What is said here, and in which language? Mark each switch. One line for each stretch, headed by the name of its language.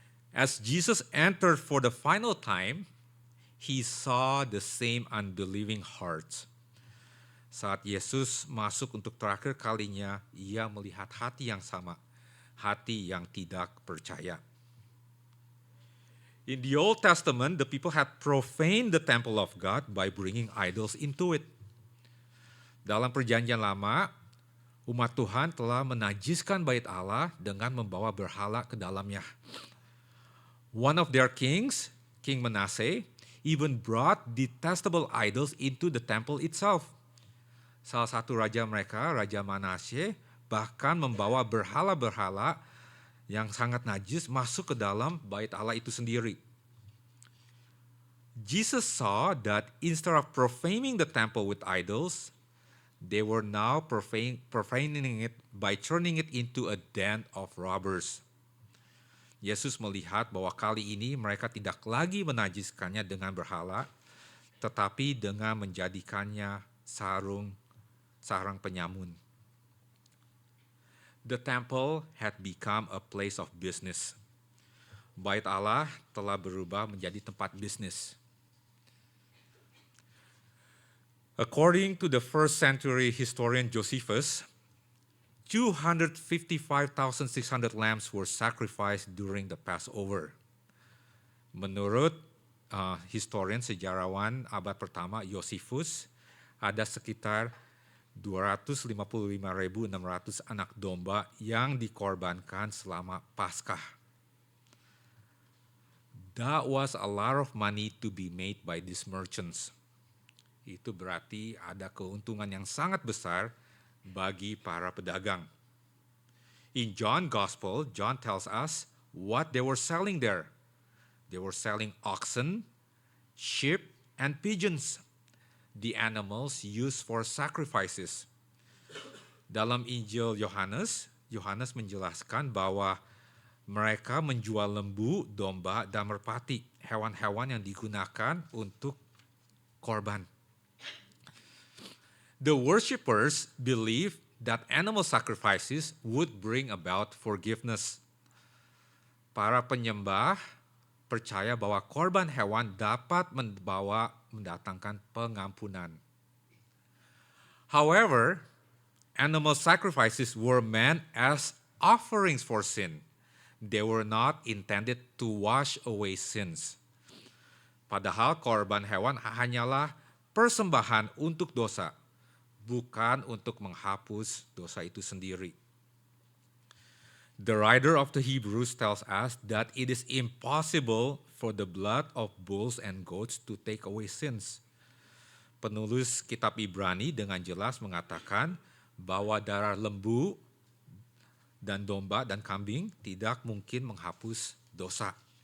English: As Jesus entered for the final time, he saw the same unbelieving hearts.
Indonesian: Saat Yesus masuk untuk terakhir kalinya, ia melihat hati yang sama, hati yang tidak percaya.
English: In the Old Testament, the people had profaned the temple of God by bringing idols into it.
Indonesian: Dalam Perjanjian Lama, umat Tuhan telah menajiskan bait Allah dengan membawa berhala ke dalamnya.
English: One of their kings, King Manasseh, even brought detestable idols into the temple itself.
Indonesian: Salah satu raja mereka, Raja Manasseh, bahkan membawa berhala-berhala yang sangat najis masuk ke dalam bait Allah itu sendiri.
English: Jesus saw that instead of profaning the temple with idols, they were now profaning it by turning it into a den of robbers.
Indonesian: Yesus melihat bahwa kali ini mereka tidak lagi menajiskannya dengan berhala, tetapi dengan menjadikannya sarang penyamun.
English: The temple had become a place of business.
Indonesian: Bait Allah telah berubah menjadi tempat bisnis.
English: According to the first century historian Josephus, 255,600 lambs were sacrificed during the Passover.
Indonesian: Menurut historian sejarawan abad pertama Josephus, ada sekitar 255.600 anak domba yang dikorbankan selama Paskah.
English: That was a lot of money to be made by these merchants.
Indonesian: Itu berarti ada keuntungan yang sangat besar bagi para pedagang.
English: In John's Gospel, John tells us what they were selling there. They were selling oxen, sheep, and pigeons, the animals used for sacrifices.
Indonesian: Dalam Injil Yohanes, Yohanes menjelaskan bahwa mereka menjual lembu, domba, dan merpati, hewan-hewan yang digunakan untuk korban.
English: The worshippers believed that animal sacrifices would bring about forgiveness.
Indonesian: Para penyembah percaya bahwa korban hewan dapat mendatangkan pengampunan.
English: However, animal sacrifices were meant as offerings for sin. They were not intended to wash away sins.
Indonesian: Padahal korban hewan hanyalah persembahan untuk dosa, bukan untuk menghapus dosa itu sendiri.
English: The writer of the Hebrews tells us that it is impossible for the blood of bulls and goats to take away sins.
Indonesian: Penulis kitab Ibrani dengan jelas mengatakan bahwa darah lembu dan domba dan kambing tidak mungkin menghapus dosa.